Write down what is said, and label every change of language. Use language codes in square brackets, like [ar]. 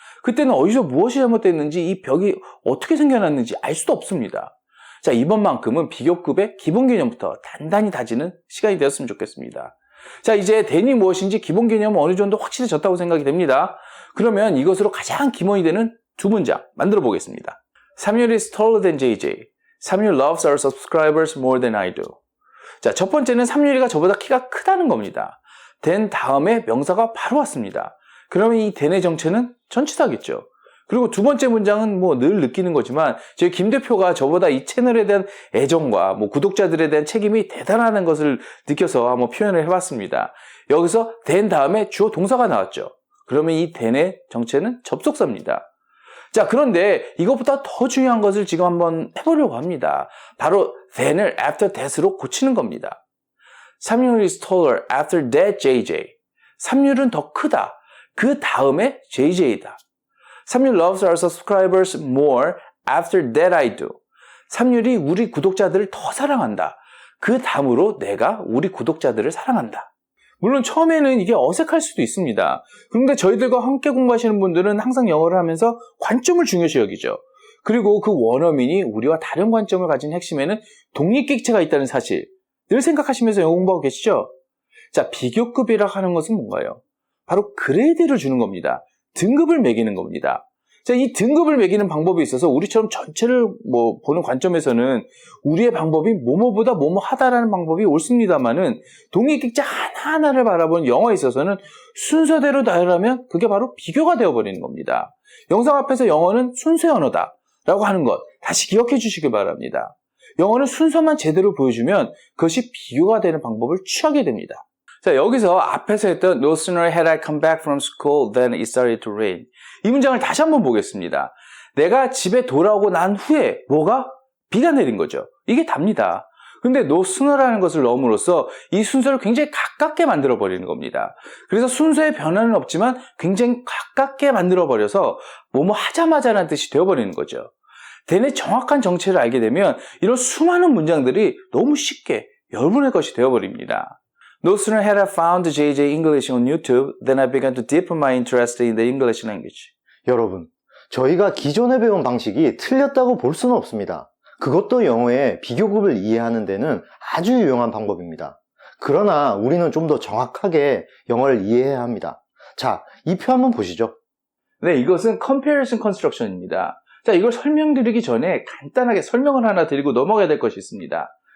[ko] 그때는 어디서 무엇이 잘못됐는지 이 벽이 어떻게 생겨났는지 알 수도 없습니다. 자, 이번만큼은 비교급의 기본 개념부터 단단히 다지는 시간이 되었으면 좋겠습니다. 자, 이제 then이 무엇인지 기본 개념은 어느 정도 확실해졌다고 생각이 됩니다. 그러면 이것으로 가장 기본이 되는 두 문장 만들어 보겠습니다. [en] Samuel is taller than JJ. Samuel loves our subscribers more than I do. [ko] 자, 첫 번째는 삼유리가 저보다 키가 크다는 겁니다. then 다음에 명사가 바로 왔습니다. 그러면 이 then의 정체는 전치사겠죠. 그리고 두 번째 문장은 늘 느끼는 거지만 저희 김 대표가 저보다 이 채널에 대한 애정과 구독자들에 대한 책임이 대단하다는 것을 느껴서 한번 표현을 해봤습니다. 여기서 then 다음에 주어 동사가 나왔죠. 그러면 이 then의 정체는 접속사입니다. 자, 그런데 이것보다 더 중요한 것을 지금 한번 해보려고 합니다. 바로 then을 [en] after that [ko] 으로 고치는 겁니다. [en] Samuel is taller after that JJ. [ko] 삼률은 더 크다. 그 다음에 JJ다. [en] Samuel loves our subscribers more after that I do. [ko] 삼률이 우리 구독자들을 더 사랑한다. 그 다음으로 내가 우리 구독자들을 사랑한다. 물론 처음에는 이게 어색할 수도 있습니다. 그런데 저희들과 함께 공부하시는 분들은 항상 영어를 하면서 관점을 중요시 여기죠. 그리고 그 원어민이 우리와 다른 관점을 가진 핵심에는 독립객체가 있다는 사실 늘 생각하시면서 영어 공부하고 계시죠? 자, 비교급이라고 하는 것은 뭔가요? 바로 그레이드를 주는 겁니다. 등급을 매기는 겁니다. 자, 이 등급을 매기는 방법에 있어서 우리처럼 전체를 보는 관점에서는 우리의 방법이 뭐뭐보다 뭐뭐하다라는 방법이 옳습니다만은 독립객체 하나하나를 바라보는 영어에 있어서는 순서대로 나열하면 그게 바로 비교가 되어버리는 겁니다. 영상 앞에서 영어는 순서의 언어다 라고 하는 것 다시 기억해 주시기 바랍니다. 영어는 순서만 제대로 보여주면 그것이 비교가 되는 방법을 취하게 됩니다. 자, 여기서 앞에서 했던 [en] No sooner had I come back from school than it started to rain. [ko] 이 문장을 다시 한번 보겠습니다. 내가 집에 돌아오고 난 후에 뭐가? 비가 내린 거죠. 이게 답니다. 근데 no sooner라는 것을 넣음으로써 이 순서를 굉장히 가깝게 만들어 버리는 겁니다. 그래서 순서의 변화는 없지만 굉장히 가깝게 만들어 버려서 뭐뭐 하자마자라는 뜻이 되어버리는 거죠. then의 정확한 정체를 알게 되면 이런 수많은 문장들이 너무 쉽게 여러분의 것이 되어버립니다. [en] No sooner had I found JJ English on YouTube than I began to deepen my interest in the English language. [ko] 여러분, 저희가 기존에 배운 방식이 틀렸다고 볼 수는 없습니다. 그것도 영어의 비교급을 이해하는 데는 아주 유용한 방법입니다. 그러나 우리는 좀 더 정확하게 영어를 이해해야 합니다. 자, 이 표 한번 보시죠. 네, 이것은 comparison construction입니다. 자, 이걸 설명드리기 전에 간단하게 설명을 하나 드리고 넘어가야 될 것이 있습니다.